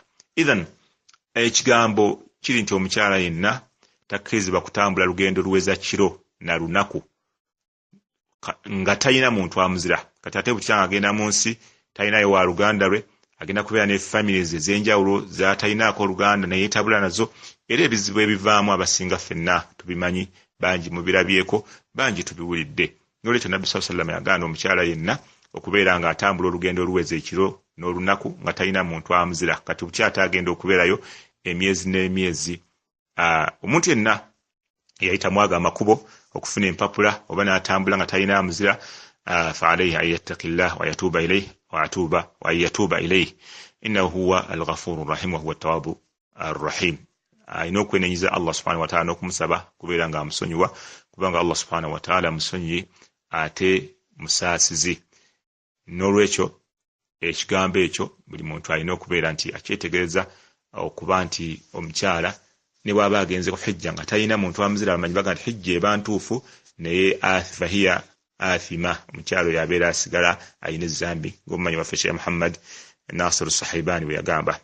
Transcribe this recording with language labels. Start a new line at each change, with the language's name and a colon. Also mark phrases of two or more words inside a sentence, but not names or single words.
Ganda: Idhan ekigambo kiri nti omukyala yenna takkirizibwa kutambula lugendo luweza kiro na lunaku nga talina muntu amuzira. Kati ate bukyanga agenda mu nsi talinayo wa luganda lwe, agenda kubeera ne families ez'enjawulo z'atalinaako oluganda naye yeetabula nazo, era ebizibu ebivaamu abasinga ffenna tubimanyi, bangi mubirabyeko, bangi tubiwulidde. N'olwekyo Nabbi
Arabic: صلى الله عليه وسلم
Ganda: yagaana omukyala yenna okubeera nga atambula olugendo oluweza ekiro n'olunaku nga talina muntu amuzira. Kati bukyata agenda okubeerayo emyezi n'emyezi. Omuntu yenna eyayitamu ago amakubo okufuna empapula oba n'atambula nga talina amuzira,
Arabic: فعليه أن يتقي الله ويتوب إليه ويتوب إليه. إنه هو الغفور رحيم وهو التواب الرحيم.
Ganda: Ayina okwenenyiza
Arabic: الله سبحانه وتعالى
Ganda: n'okumusaba kubeera nga amusonyiwa, kubanga
Arabic: الله سبحانه وتعالى
Ganda: musonyi ate musaasizi. N'olwekyo ekigambo ekyo buli muntu alina okubeera nti akyetegereza, okuba nti omukyala ne bw'aba agenze ku hijja nga talina muntu amuzira amanyi baga nti hijja eba ntuufu naye
Arabic: فهي آثمة,
Ganda: omukyala oyo abeera asigala alina ezambi, ng'omumanyi waffe Sheikh Muhammad Nasiru Sahibani bwe yagamba.